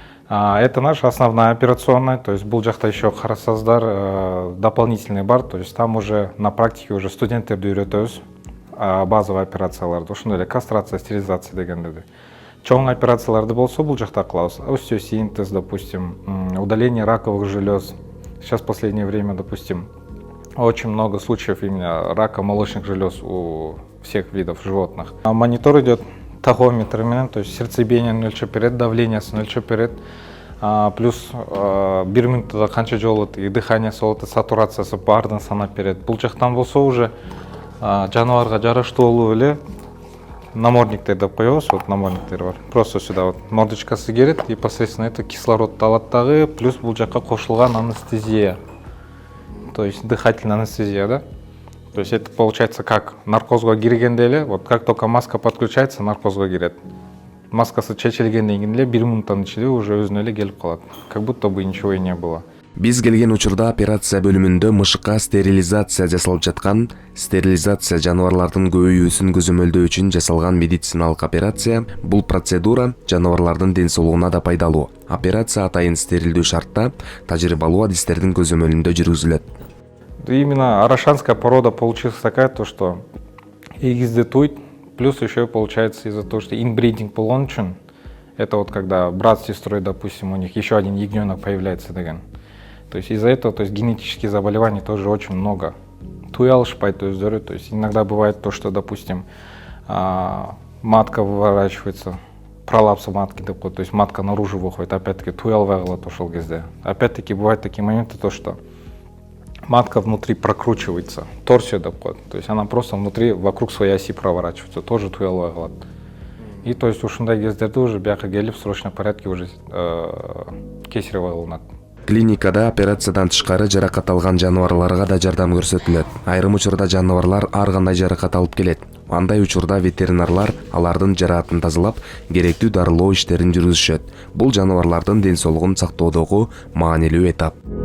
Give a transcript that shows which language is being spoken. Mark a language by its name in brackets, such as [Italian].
[Russian] Это наша основная операционная, то есть бул жакта еще карасаздар дополнительный бар, то есть там уже на практике уже [Kyrgyz] студенттерди үйрөтөбүз [Russian] базовый операцияларды, [Kyrgyz] ошондой эле [Russian] кастрация, стерилизация дегендерди. [Kyrgyz] Чоң операцияларды болсо бул жакта кылабыз. [Russian] Остеосинтез, допустим, удаление раковых желез. Сейчас в последнее время, допустим, очень много случаев именно рака молочных желез у всех видов животных. Монитор идет тахометр, то есть сердцебиение [Kyrgyz] өлчөп берет, давлениеси өлчөп берет, плюс бир мүнөттө канча жолу дыханиясы болот, сатурациясы баардыгын санап берет. Бул жактан болсо уже жаныбарга жараштуу эле намордниктер деп коебуз, вот намордниктер бар. [Russian] Просто сюда вот [Kyrgyz] мордочкасы кирет и посредственно это кислородду алат дагы, плюс бул жакка кошулган анестезия. [Russian] То есть дыхательная анестезия, да? То есть это получается как [Kyrgyz] наркозго киргенде эле, [Russian] вот как только маска подключается, [Kyrgyz] наркозго кирет. Маскасы чечилгенден кийин эле 1 минуттан ичинде уже өзүнө эле келип калат. [Russian] Как будто бы ничего и не было. [Kyrgyz] Биз келген учурда операция бөлүмүндө мышыкка стерилизация жасалып жаткан. Стерилизация жаныбарлардын көбөйүүсүн көзөмөлдөө үчүн жасалган медициналык операция. Бул процедура жаныбарлардын ден соолугуна да пайдалуу. Операция атайын стерилдүү шартта тажрыйбалуу адистердин көзөмөлүндө жүргүзүлөт. [Russian] Именно арашанская порода получилась такая, то что [Kyrgyz] эгизди туйт, [Russian] плюс еще получается из-за того, что инбридинг [Kyrgyz] болгон үчүн, [Russian] это вот когда брат с сестрой, допустим, у них еще один ягненок появляется деген. То есть из-за этого, то есть генетических заболеваний тоже очень много. [Kyrgyz] Туй алышпайт өздөрү, [Russian] то есть иногда бывает то, что, допустим, матка выворачивается, пролапс матки [Kyrgyz] деп коет, [Russian] то есть матка наружу выходит, опять-таки [Kyrgyz] туй албай калат ошол кезде. [Russian] Опять-таки бывают такие моменты, то что матка внутри прокручивается, торсия [Kyrgyz] деп коет, [Russian] то есть она просто внутри вокруг своей оси проворачивается, тоже [Kyrgyz] туй албай калат. [Russian] И то есть [Kyrgyz] ушундай кездерде [Russian] уже [Kyrgyz] бияка келип [Russian] в срочном порядке уже кесарево кылынат. [Kyrgyz] Клиникада операциядан тышкары жаракат алган жаныбарларга да жардам көрсөтүлөт. Айрым учурда жаныбарлар ар кандай жаракат алып келет. Андай учурда ветеринарлар алардын жараатын тазалап, керектүү дарылоо иштерин жүргүзүшөт. Бул жаныбарлардын ден соолугун сактоодогу маанилүү этап.